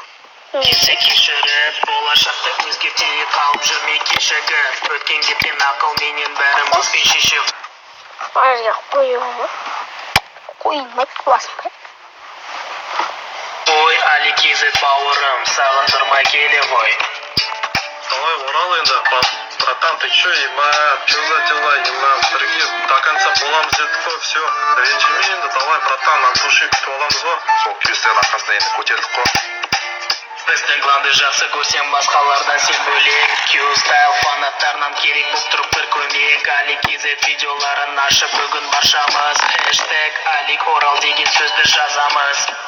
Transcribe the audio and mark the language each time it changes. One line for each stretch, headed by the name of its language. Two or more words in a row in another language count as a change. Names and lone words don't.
Kazakh: Кесе кешіріп, болашақты өзгерте қалып жүрмей кешігіп, өткен кеткен ақылменен бәрін боспен шешіп. Арзға қою ма? Қойылмай, қуасың ба? Ой, Али Кезет бауырым, сағындырмай келе ғой. Давай орал енді, братан,
Russian: ты чё, ебать, чё за дела, ебать,
Kazakh: бірге
Russian: до конца
Kazakh: боламыз дедік қой, все. Ренжіме енді, давай, братан,
Russian: от души
Kazakh: күтіп аламыз ғой. Сол Кюстайл арқасында енді көтердік қой. Біздің кланды жақсы көрсем басқалардан сен бөлек. Кюстайл фанаттарынан керек болып тұрып бір көмек. Али Кезет видеоларын ашып бүгін баршамыз хэштег Алик Орал деген сөзді жазамыз.